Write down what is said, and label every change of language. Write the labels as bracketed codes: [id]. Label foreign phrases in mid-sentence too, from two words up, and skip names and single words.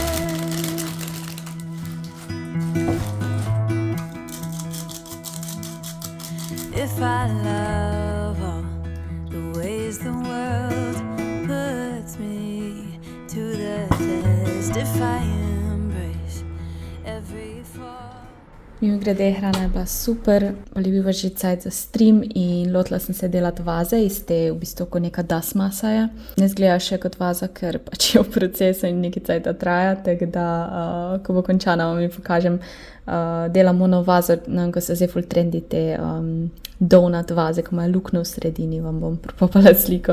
[en] If I love all the ways the world puts me to the test, if I embrace every fall. [sl] Mimogrede, hrana je bila super, ali je bil že cajt za stream in lotila sem se delati vaze iz te v bistvu kot neka das masa je. Ne izgleda še kot vaza, ker pač je v procesu in nekaj cajta traja, tako da ko bo končana, vam pokažem. Delam ono vazo, ko se zdaj ful trendi te donut vaze, ko imajo luknjo v sredini, vam bom propala sliko.